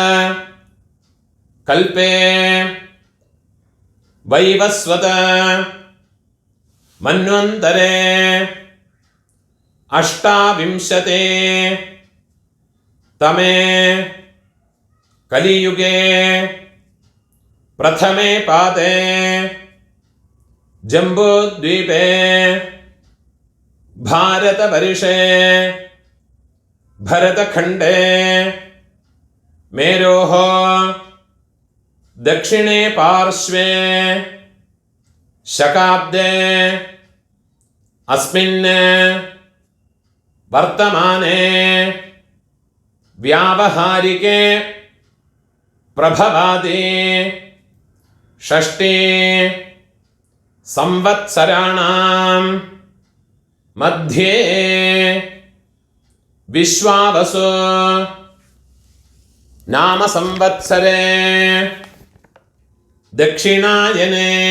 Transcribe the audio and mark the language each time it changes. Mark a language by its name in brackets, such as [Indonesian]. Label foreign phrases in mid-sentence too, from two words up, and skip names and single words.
[Sanskrit] കൽപേ വൈവസ്വത മന്വന്തരേ അഷ്ടാവിംശതേ തമേ കലിയുഗേ പ്രഥമേ പാദേ ജംബൂദ്വീപേ ഭാരതവർഷേ ഭരതഖണ്ഡേ മേരോः दक्षिणे पार्श्वे शकाब्दे अस्मिन् वर्तमाने व्यावहारिके प्रभवादि षष्ठी संवत्सराणां मध्ये विश्वावसु नाम संवत्सरे दक्षिणायने